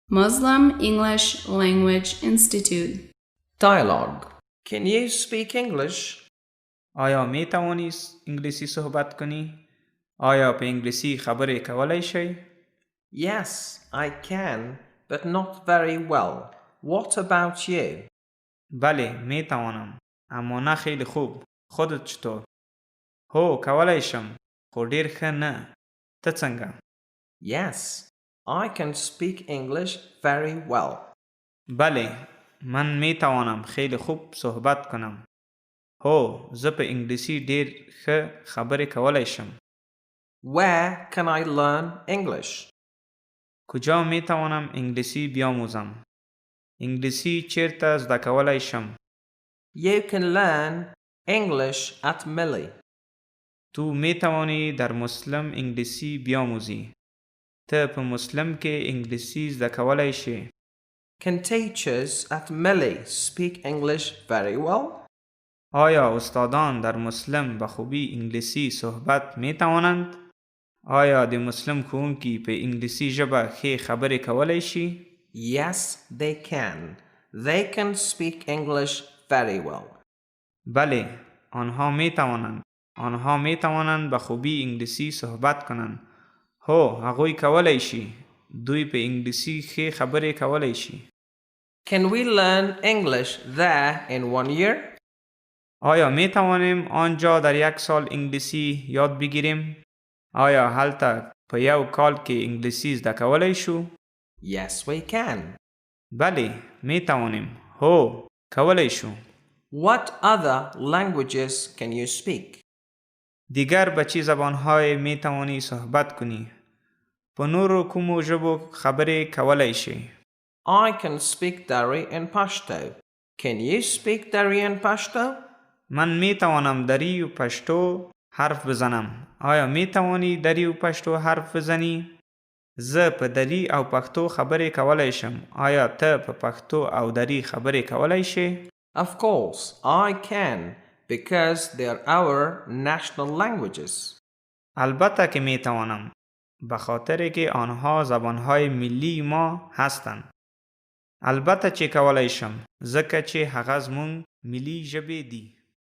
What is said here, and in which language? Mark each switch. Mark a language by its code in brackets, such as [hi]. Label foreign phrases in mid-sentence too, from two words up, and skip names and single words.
[en] Muslim English Language Institute. Dialogue. Can you speak English? [fa] آیا می توانی انگلیسی صحبت کنی؟ [ps] آیا به انگلیسی خبرې کولای شی؟ [en] Yes, I can, but not very well. What about you? [fa] بله می توانم، اما نه خیلی خوب. خودت چطور؟ [ps] هو کولای شم، خو ډیر ښه نه. ته څنګه؟ [en] Yes, I can speak English very well. [fa] بله من می توانم خیلی خوب صحبت کنم. [ps] هو زه په انګلیسی ډیر ښه خبرې کولای شم. [en] Where can I learn English? [fa] کجا می توانم انگلیسی بیاموزم؟ [ps] انگلیسی چیرته زده کولای شم؟ [en] You can learn English at Millie. [fa] تو می توانی در مسلم انگلیسی بیاموزی. [ps] ته په مسلم کې انگلیسی زده کولای شی. [en] Can teachers at Millie speak English very well? [fa] آیا استادان در مسلم به خوبی انگلیسی صحبت می توانند؟ [ps] آیا د مسلم ښوونکي په انګلیسي ژبه ښې خبرې کولای شي؟ [en] Yes, they can. They can speak English very well. [fa] بله آنها می توانند. آنها می توانند به خوبی انگلیسی صحبت کنند. [ps] هو هغوی کولای شي. دوی په انګلیسي ښې خبرې کولای شي. [en] Can we learn English there in 1 year? [fa] آیا می توانیم آنجا در 1 سال انگلیسی یاد بگیریم؟ [ps] آیا هلته په 1 کال کې انگلیسی زده کولای شو؟ [en] Yes, we can. [fa] بله می توانیم. [ps] هو کولای شو. [en] What other languages can you speak? [fa] دیگر به چه زبانهای می توانی صحبت کنی؟ [ps] په نورو کومو ژبو خبرې کولای شي؟ [en] I can speak Dari and Pashto. Can you speak Dari and Pashto? [fa] من می توانم دری و پشتو حرف بزنم. آیا می توانی دری و پشتو حرف بزنی؟ [ps] زه په دری او پښتو خبرې کولای شم. آیا ته په پښتو او دری خبرې کولای شې؟ [en] Of course, I can, because they're our national languages. [fa] البته که می توانم. به خاطر که آنها زبانهای ملی ما هستند. [ps] البته چې کولای شم. ځکه چې هغه زموږ ملی ژبې دي.